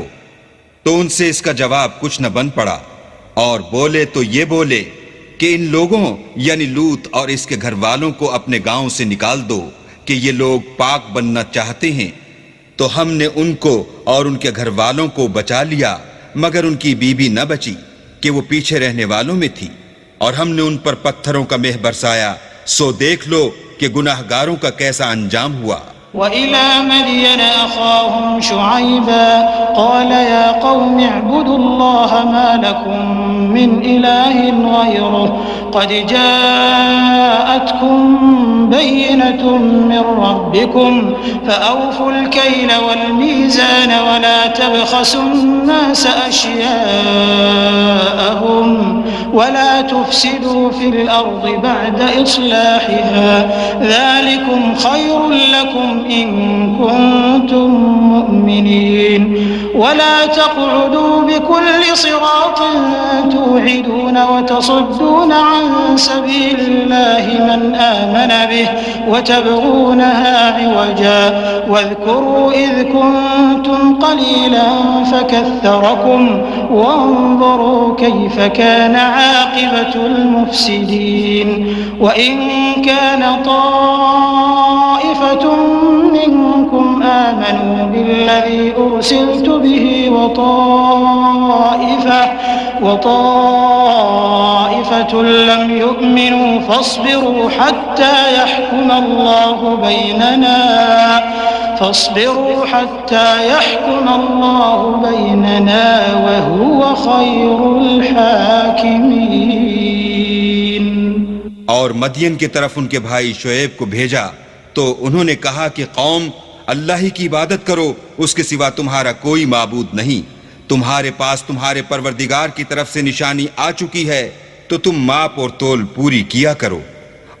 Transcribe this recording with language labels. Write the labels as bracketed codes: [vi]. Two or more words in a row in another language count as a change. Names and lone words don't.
[ur] تو ان سے اس کا جواب کچھ نہ بن پڑا اور بولے تو یہ بولے کہ ان لوگوں یعنی لوط اور اس کے گھر والوں کو اپنے گاؤں سے نکال دو کہ یہ لوگ پاک بننا چاہتے ہیں. تو ہم نے ان کو اور ان کے گھر والوں کو بچا لیا، مگر ان کی بیبی نہ بچی کہ وہ پیچھے رہنے والوں میں تھی، اور ہم نے ان پر پتھروں کا مینہ برسایا. سو دیکھ لو کہ گناہگاروں کا کیسا انجام ہوا. [ar] وإلى مدين أخاهم شعيبا قال يا قوم اعبدوا الله ما لكم من إله غيره قد جاءتكم بينة من ربكم فأوفوا الكيل والميزان ولا تبخسوا الناس أشياءهم ولا تفسدوا في الأرض بعد إصلاحها ذلكم خير لكم إن كنتم مؤمنين ولا تقعدوا بكل صراط توعدون وتصدون عن سبيل الله من آمن به وتبغونها عوجا واذكروا إذ كنتم قليلا فكثركم وانظروا كيف كان عاقبة المفسدين وإن كان طائفة منكم آمنوا بالذي أرسلت به وطائفة لم يؤمنوا فاصبروا حتى يحكم الله بيننا وهو خير الحاكمين. [ur] اور مدین کی طرف ان کے بھائی شعیب کو بھیجا تو انہوں نے کہا کہ قوم، اللہ ہی کی عبادت کرو، اس کے سوا تمہارا کوئی معبود نہیں. تمہارے پاس تمہارے پروردگار کی طرف سے نشانی آ چکی ہے، تو تم ماپ اور تول پوری کیا کرو.